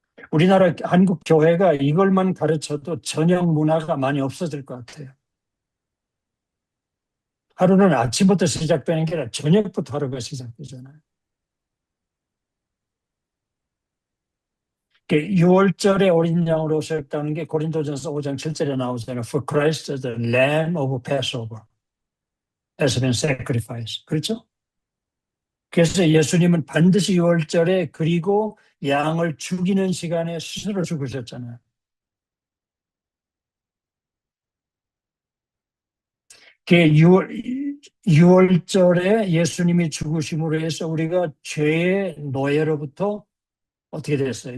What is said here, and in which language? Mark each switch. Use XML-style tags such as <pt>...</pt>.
<ko>우리나라 한국 교회가 이걸만 가르쳐도 저녁 문화가 많이 없어질 것 같아요. 하루는 아침부터 시작되는 게 아니라 저녁부터 하루가 시작되잖아요. 6월절에 어린 양으로 오셨다는 게 고린도전서 5장 7절에 나오잖아요.</ko> <en>For Christ is the Lamb of Passover has been sacrificed.</en> <ko>그렇죠? 그래서 예수님은 반드시 6월절에 그리고 양을 죽이는 시간에 스스로 죽으셨잖아요. 그 6월절에 예수님이 죽으심으로 해서 우리가 죄의 노예로부터 어떻게 됐어요?</ko>